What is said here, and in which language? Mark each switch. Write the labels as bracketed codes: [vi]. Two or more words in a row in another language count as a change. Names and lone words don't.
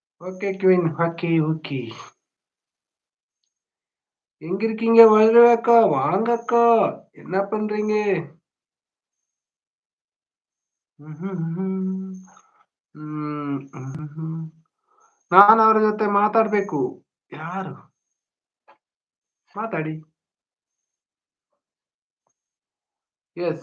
[en] okay queen. okay, okay. [ta] எங்க இருக்கீங்க வைரா அக்கா? வாங்க அக்கா. என்ன பண்றீங்க? ம்ஹ்ம். [kn] ಮ್ಹ್ಮ್. ನಾನು ಅವ್ರ ಜೊತೆ ಮಾತಾಡ್ಬೇಕು. ಯಾರು? ಮಾತಾಡಿ. ಯೆಸ್.